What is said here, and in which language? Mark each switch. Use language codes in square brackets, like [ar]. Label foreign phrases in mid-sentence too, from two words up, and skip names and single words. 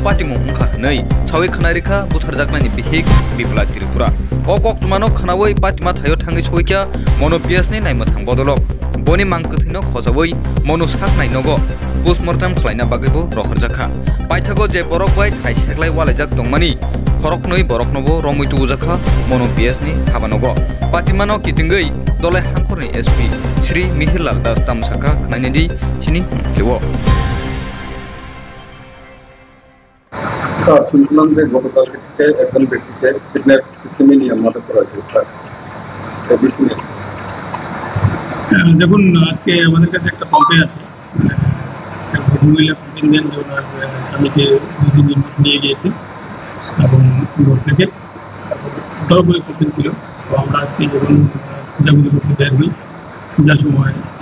[trp] पाटिमु हुंखा हनै सावै खनारिखा बुथारजाकमानि बिहिक बिप्ला त्रिपुरा अ कक्तुमानो खनावै पाटिमा थायो थाङै सयख्या मनोपियासनि नायमथां बदलक बनि मांकथैनो खजावै मनु साक नायनगो पोस्टमर्टम खलायना बागैबो रहरजाखा पाइथागो जे बरक बाय थाइसेखलाय वालायजाक दंमानि खरकनै बरकनबो रमैतु उजाखा मनोपियासनि हाबानगो पाटिमानो किथिंगै दलाय हांखरनि एसपी श्री मिहिरलाल दास तामसाका खनायनिदि सिनि लेवो [bn] স্যার শুনছিলাম যে গতকালকে থেকে একজন ব্যক্তিকে [en] kidnap system [bn] নিয়ে আমাদের করা হয়েছে স্যার দেখুন আজকে আমাদের কাছে একটা কমপ্লেন আছে মহিলা প্রতিনিধি ওনার স্বামীকে নিয়ে গিয়েছে এবং ঘর থেকে দলগুলি কমপ্লেন ছিল তো আমরা আজকে যখন পূজাগুলি করতে বের হই পূজার সময়